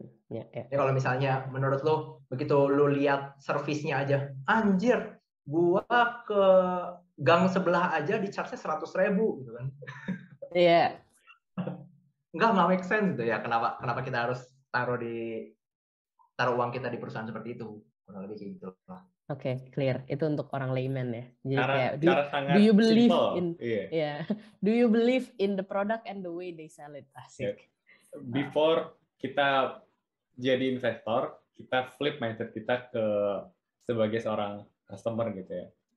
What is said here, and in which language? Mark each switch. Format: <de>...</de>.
<id>Ya, kalau misalnya menurut lu begitu lu lihat servisnya aja, anjir, gua ke gang sebelah aja di charge-nya 100.000 gitu kan. Iya. Nggak make sense gitu ya. Kenapa kita harus taruh uang kita di perusahaan seperti itu? Kurang lebih kayak gitu lah.</id> <en>Oke, clear.</en> <id>Itu untuk orang layman ya. Jadi kayak</id> <en>do you believe simple. Do you believe in the product and the way they sell it?</en> <id>Asik. Before kita jadi investor, kita flip mindset kita ke sebagai seorang customer gitu ya.</id>